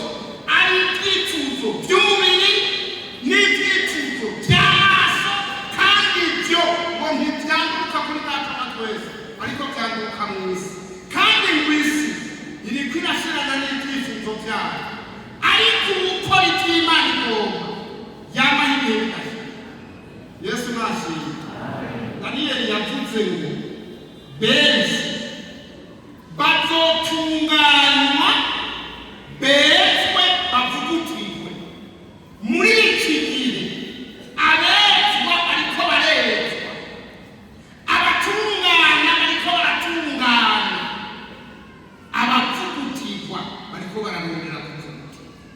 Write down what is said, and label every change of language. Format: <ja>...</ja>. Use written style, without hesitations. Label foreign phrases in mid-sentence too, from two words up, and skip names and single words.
<rn>ari ibyifuzo by'umubiri n'ibyifuzo by'amaso kandi ibyo ngo ntibyanduka kuri data wa twese ariko byanduka mu isi kandi mu isi iri kwirashirana n'ibyifuzo byayo ariko ukora iby'Imana igomba yamaho ibihe bidashira Yesu nashimye Daniyeli yavuze ngo benshi bazotunganywa bezwe bavugutirwe muri iki gihe abezwa bariko barezwa abatungana bariko baratungana abavugutirwa bariko bararondera kuvugutirwa</rn>